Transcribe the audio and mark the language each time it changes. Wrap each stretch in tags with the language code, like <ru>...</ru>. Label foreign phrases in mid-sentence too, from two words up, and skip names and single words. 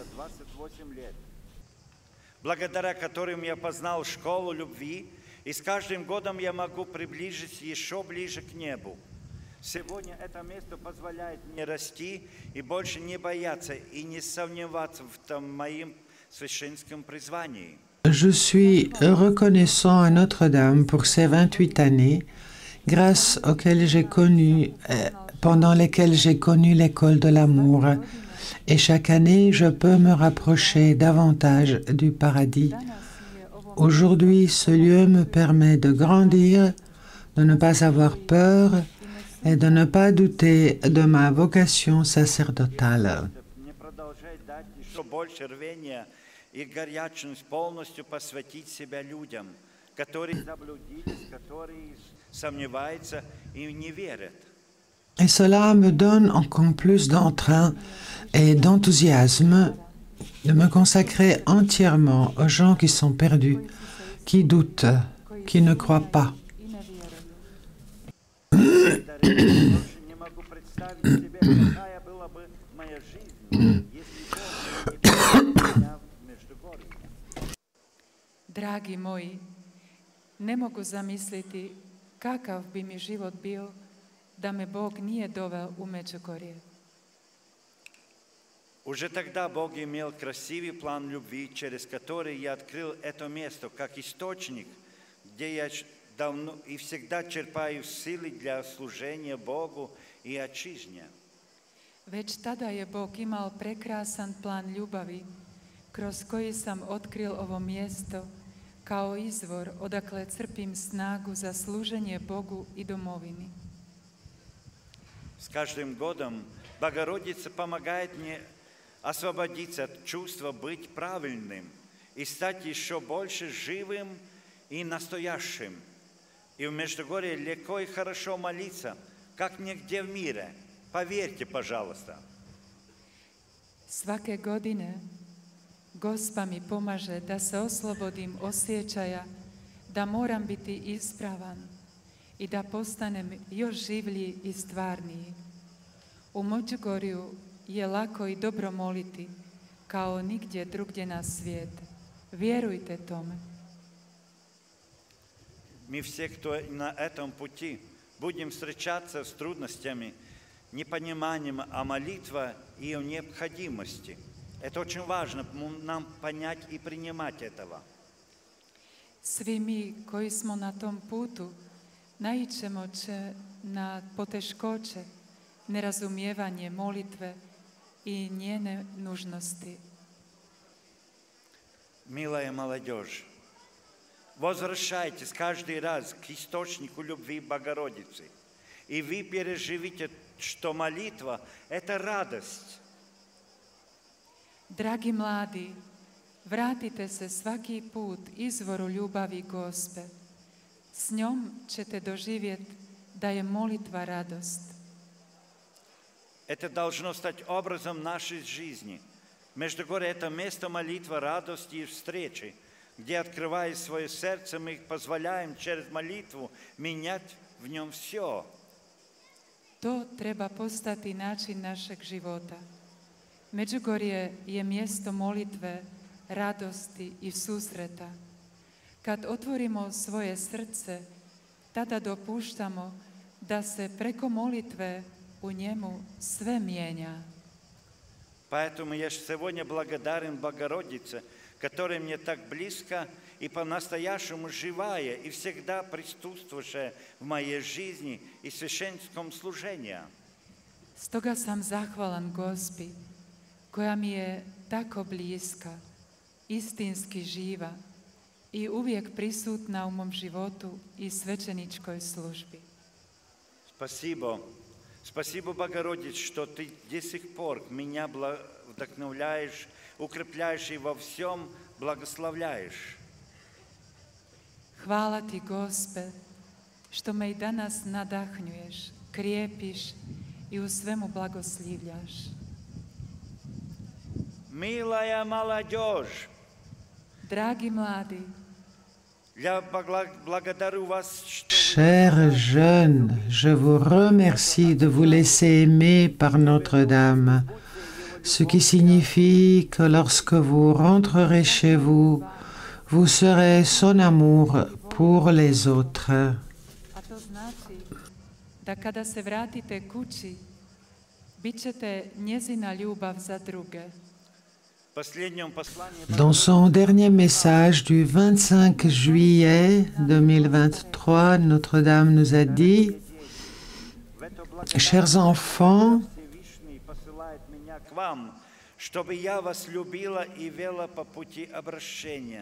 <ru>благодаря которым я познал школу любви, и с каждым годом я могу приближиться еще ближе к небу. Сегодня это место позволяет мне расти и больше не бояться и не сомневаться в том моем священском призвании.</ru> <fr>Je suis reconnaissant à Notre-Dame pour ces 28 années, grâce auxquelles pendant lesquelles j'ai connu l'école de l'amour. Et chaque année, je peux me rapprocher davantage du paradis. Aujourd'hui, ce lieu me permet de grandir, de ne pas avoir peur et de ne pas douter de ma vocation sacerdotale.</fr> <ru>И горячность полностью посвятить себя людям, которые заблудились, которые сомневаются и не верят.</ru> <fr>Et cela me donne encore plus d'entrain et d'enthousiasme de me consacrer entièrement aux gens qui sont perdus, qui doutent, qui ne croient pas.</fr> <ru>Не могу представить себе, какая была бы моя жизнь, если Бог не был меня в Междугорье.</ru> <hr>Dragi moji, ne mogu zamisliti kakav bi mi život bio da me Bog nije doveo u Međugorje.</hr> <ru>Уже тогда Бог имел красивый план любви, через который я открыл это место как источник, где я давно и всегда черпаю силы для служения Богу и отчизне.</ru> <hr>Već tada je Bog imao prekrasan plan ljubavi, kroz koji sam otkril ovo mjesto kao izvor odakle crpim snagu za služenje Bogu i domovini.</hr> <ru>С каждым годом Богородица помогает мне освободиться от чувства быть правильным и стать еще больше живым и настоящим. И в Междугорье легко и хорошо молиться, как нигде в мире. Поверьте, пожалуйста.</ru> <hr>Svake godine Gospa mi pomaže da se oslobodim osjećaja da moram biti ispravan i da postanem još življi i stvarniji. U Međugorju je lako i dobro moliti kao nigdje drugdje na svijetu. Vjerujte tome.</hr> <ru>Мы все, кто на этом пути, будем встречаться с трудностями, непониманием, а молитва и о необходимости. Это очень важно нам понять и принимать этого.</ru> <hr>Svi mi koji smo na tom putu naićemo na poteškoće, nerazumijevanje molitve i njene nužnosti.</hr> <ru>Милая молодежь, возвращайтесь каждый раз к источнику любви Богородицы, и вы переживите, что молитва – это радость.</ru> <hr>Dragi mladi, vratite se svaki put izvoru ljubavi Gospe. S njom ćete doživjeti da je molitva radost.</hr> <ru>Это должно стать образом нашей жизни. Междугорье – это место молитвы, радости и встречи, где, открывая свое сердце, мы позволяем через молитву менять в нем все.</ru> <hr>To treba postati način našeg života. Međugorje je mjesto molitve, radosti i susreta. Kad otvorimo svoje srce, tada dopuštamo da se preko molitve u njemu sve mijenja.</hr> <ru>Поэтому я сегодня благодарен Богородице, которая мне так близко и по-настоящему живая, и всегда присутствующая в моей жизни и священском служении.</ru> <hr>Stoga sam zahvalan Gospi, koja mi je tako bliska, istinski živa i uvijek prisutna u mom životu i svećeničkoj službi.</hr> <ru>Спасибо. Спасибо, Богородица, что ты до сих пор меня вдохновляешь, укрепляешь и во всем благословляешь.</ru> <hr>Hvala ti, Gospe, što me i danas nadahnjuješ, krijepiš i u svemu blagoslivljaš.</hr> <ru>Милая молодежь,</ru> <hr>Dragi mladi,</hr> <ru>я благодарю вас, что</ru> <fr>Chers jeunes, je vous remercie de vous laisser aimer par Notre-Dame, ce qui signifie que lorsque vous rentrerez chez vous, vous serez son amour pour les autres.</fr> <hr>a to znači da kada se vratite kući, bit ćete njezina ljubav za druge.</hr> <ru>в последнем послании</ru> <fr>Dans son dernier message du 25 juillet 2023, Notre-Dame nous a dit,</fr> <ru>в это</ru> <fr>Chers enfants,</fr> <ru>Всевышний посылает меня к вам, чтобы я вас любила и вела по пути обращения.</ru>